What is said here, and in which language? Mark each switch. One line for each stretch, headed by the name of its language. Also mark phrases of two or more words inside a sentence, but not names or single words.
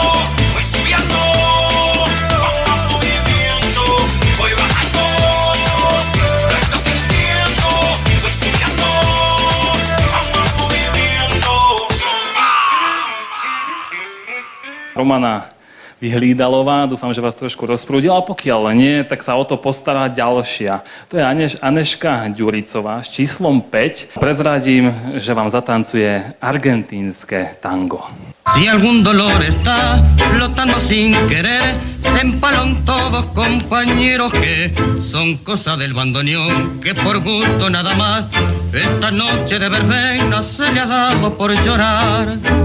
Spanish: Voy subiendo, con más movimiento. Voy bajando, la estás sintiendo. Voy subiendo, con más movimiento.
Slovak: Romana Vyhlídalová, dúfam, že vás trošku rozprúdila. Pokiaľ nie, tak sa o to postará ďalšia. To je Aneška Ďuricová s číslom 5. Prezradím, že vám zatancuje argentínske tango.
Spanish: Si algún dolor está flotando sin querer, se empalan todos compañeros que son cosa del bandoneón, que por gusto nada más esta noche de verbena se le ha dado por llorar.